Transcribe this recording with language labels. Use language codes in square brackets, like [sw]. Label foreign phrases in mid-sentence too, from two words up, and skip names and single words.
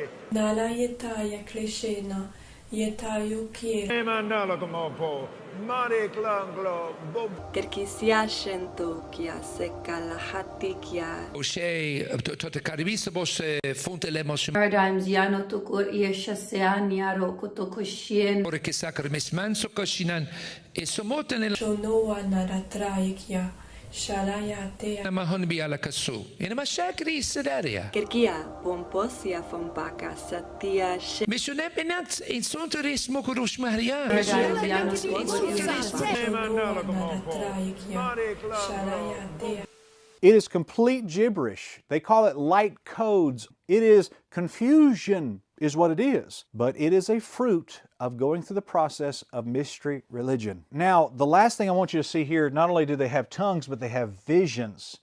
[en] Nala yetaya kleshena, yetayu kiel. Emandala como mare klanglo, bo. Kerkisia shento kia sekala hatikia. O'Shea, to caribisa bos fonte lemos. Paradigms yano tukur iesha seaniaro kutokushien. Ora che sacre mesmanso koshinan e somoten Shonoa naratraikia. Shalayatea. mahon bi ala kasu. Ina mashakri sedaria. Kerkia pomposia fompaka satia she. Mishune benat in sonteris mokurush maria. Paradigms yano tukur Emandala como mare Shalayatea. It is complete gibberish. They call it light codes. It is confusion is what it is. But it is a fruit of going through the process of mystery religion. Now, the last thing I want you to see here, not only do they have tongues, but they have visions.